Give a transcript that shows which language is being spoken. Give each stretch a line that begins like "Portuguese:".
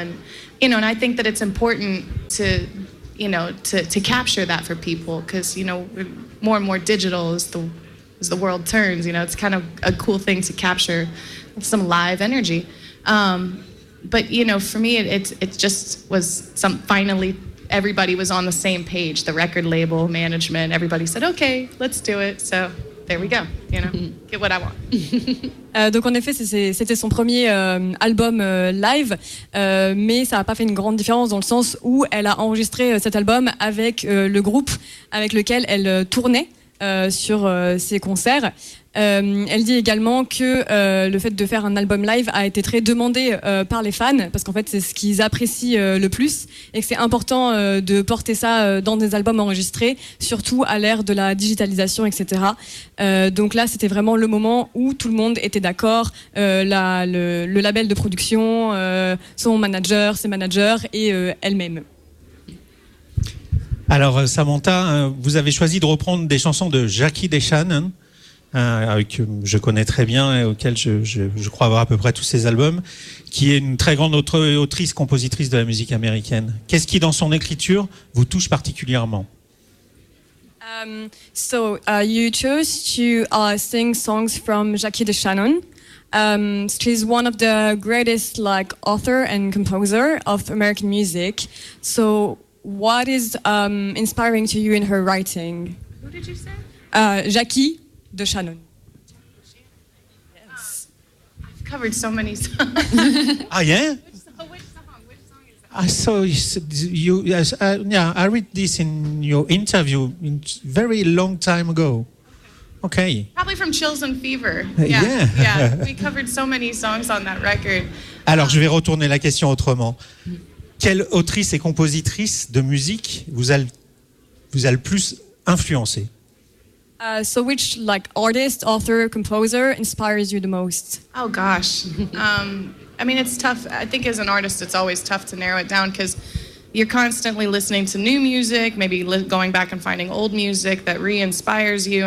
English: And, you know, and I think that it's important to, you know, to capture that for people because, you know, more and more digital as the world turns, you know, it's kind of a cool thing to capture some live energy. But you know, for me, it just was some. Finally, everybody was on the same page. The record label, management, everybody said, "Okay, let's do it." So there we go. You know, get what I want.
French: Donc en effet, c'était son premier album live, mais ça n'a pas fait une grande différence dans le sens où elle a enregistré cet album avec le groupe avec lequel elle tournait sur ses concerts. Elle dit également que le fait de faire un album live a été très demandé par les fans, parce qu'en fait c'est ce qu'ils apprécient le plus, et que c'est important de porter ça dans des albums enregistrés, surtout à l'ère de la digitalisation, etc. Donc là c'était vraiment le moment où tout le monde était d'accord, le label de production, son manager, ses managers et elle-même. Alors Samantha, vous avez choisi de reprendre des chansons de Jackie Deschanel, hein, que je connais très bien et auquel je crois avoir à peu près tous ses albums, qui est une très grande autrice, compositrice de la musique américaine. Qu'est-ce qui, dans son écriture, vous touche particulièrement?
English: You chose to sing songs from Jackie Deschanel. She's one of the greatest like author and composer of American music. So what is inspiring to you in her writing? Who did you say? Jackie Deschanel. Yes. I've covered so many songs. Ah, yeah? Which song is that? I read this in your interview very long time ago. Okay. Probably from Chills and Fever. Yeah. We covered so many songs on that record.
French: Alors, je vais retourner la question autrement. Quelle autrice et compositrice de musique vous a le plus influencé?
English: So which like artist, author, composer inspires you the most? Oh gosh. I mean, it's tough. I think as an artist, it's always tough to narrow it down because you're constantly listening to new music, maybe going back and finding old music that re-inspires you.